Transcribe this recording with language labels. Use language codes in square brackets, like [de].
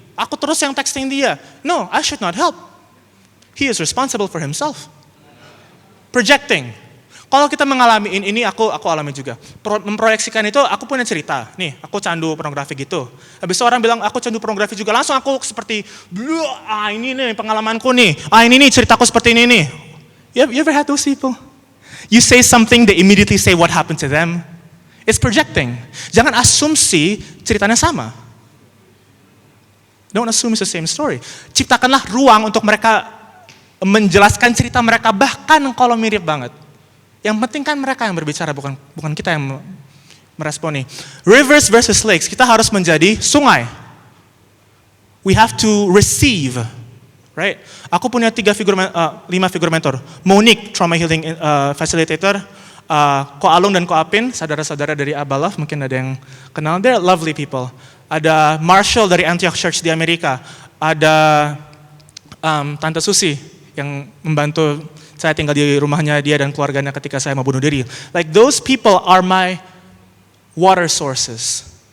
[id] Aku terus yang texting dia, [en] no, I should not help. He is responsible for himself. Projecting. [id] Kalau kita mengalami ini aku alami juga. Memproyeksikan itu, aku punya cerita. Nih, aku candu pornografi gitu. Habis itu orang bilang, aku candu pornografi juga. Langsung aku seperti, ini nih pengalamanku nih. Ini nih ceritaku seperti ini nih. [en] You ever had those people? You say something, they immediately say what happened to them. It's projecting. [id] Jangan asumsi ceritanya sama. [en] Don't assume it's the same story. [id] Ciptakanlah ruang untuk mereka menjelaskan cerita mereka, bahkan kalau mirip banget. Yang penting kan mereka yang berbicara, bukan kita yang meresponi. [en] Rivers versus lakes, [id] kita harus menjadi sungai. [en] We have to receive, right? [id] Aku punya 5 figur mentor. Monique, trauma healing facilitator. Ko Alung dan Ko Apin, saudara-saudara dari Abalov, mungkin ada yang kenal. [en] They're lovely people. [id] Ada Marshall dari Antioch Church di Amerika. Ada Tante Susi yang membantu saya tinggal di rumahnya dia dan keluarganya ketika saya mau bunuh diri. [en] Like those people are my water sources.